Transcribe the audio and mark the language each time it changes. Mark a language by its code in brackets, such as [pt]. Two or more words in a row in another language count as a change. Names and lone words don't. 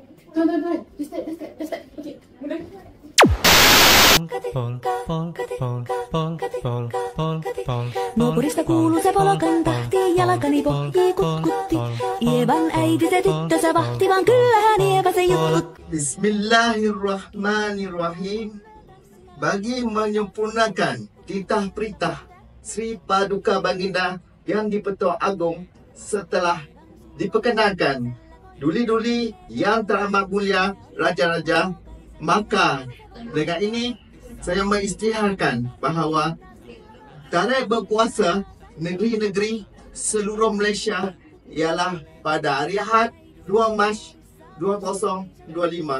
[ms] Tuan. Dah start. Okey, mula. [fi] Nuorista kuuluu se polokanta, jalkani pohjii kutkutti. Ievan äiti se tyttönsä vahti, vaan kyllähän Ieva se jutkutti. [ar] بسم الله الرحمن الرحيم. [ms] Bagi menyempurnakan titah peritah Sri Paduka Baginda yang di-Pertuan Agong setelah diperkenalkan duli-duli yang teramat mulia raja-raja, maka dengan ini saya mengisytiharkan bahawa tarikh berpuasa negeri-negeri seluruh Malaysia ialah pada hari Ahad 2 Mac 2025.